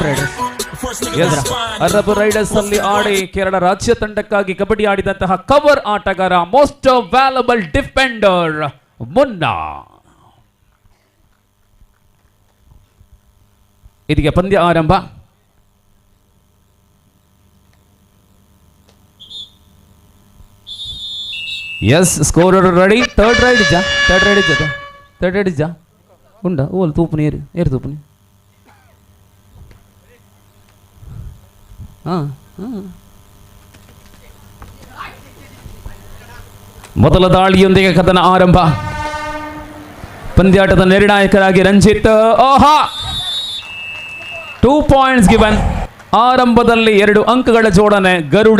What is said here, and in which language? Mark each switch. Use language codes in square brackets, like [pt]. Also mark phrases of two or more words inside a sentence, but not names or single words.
[kn] ಅರಬ್ ರೈಡರ್ಸ್ ಅಲ್ಲಿ ಆಡಿ ಕೇರಳ ರಾಜ್ಯ ತಂಡಕ್ಕಾಗಿ ಕಬಡ್ಡಿ ಆಡಿದಂತಹ ಕವರ್ ಆಟಗಾರ, [en] most valuable defender [kn] ಮುನ್ನಾ. ಇದೀಗ ಪಂದ್ಯ ಆರಂಭ. ಎಸ್ [en] scorer ready. third raid [tcy] ಇಜ್ಜ ಉಂಡ ಓಲ್ ತೂಪುನಿ ಏರು ತೂಪುನಿ. [kn] ಮೊದಲ ದಾಳಿಯೊಂದಿಗೆ ಕದನ ಆರಂಭ. ಪಂದ್ಯಾಟದ ನಿರ್ಣಾಯಕರಾಗಿ ರಂಜಿತ್. [en] 2 points given. [kn] ಆರಂಭದಲ್ಲಿ 2 ಅಂಕಗಳ ಜೋಡಣೆ ಗರುಡ.